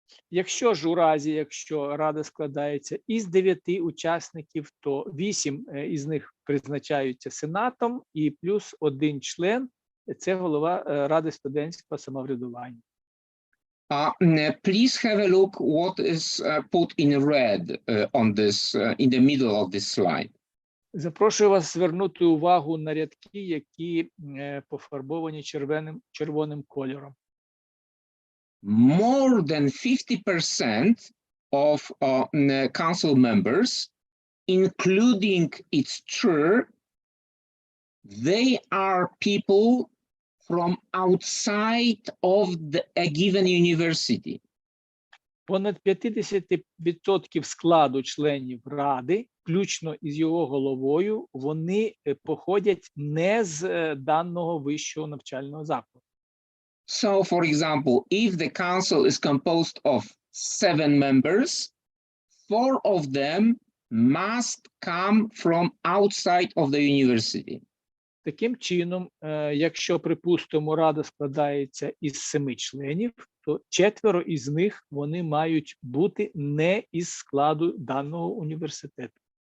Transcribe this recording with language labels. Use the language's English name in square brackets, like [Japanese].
[Ukrainian] Якщо ж у разі, якщо Рада складається із 9 учасників, то 8 із них призначаються Сенатом і плюс 1 член – це голова Ради студентського самоврядування. [English] Please have a look what is put in red on this, in the middle of this slide. [Ukrainian] Запрошую вас звернути увагу на рядки, які пофарбовані червоним кольором. [English] More than 50% of council members, including its chair, they are people from outside of a given university. [Ukrainian] Понад 50% складу членів Ради, включно із його головою, вони походять не з даного вищого навчального закладу. [English] So, for example, if the council is composed of 7 members, 4 of them must come from outside of the university. [Ukrainian] Таким чином, якщо, припустимо, Рада складається із 7 членів, то 4 із них вони мають бути не із складу даного університету.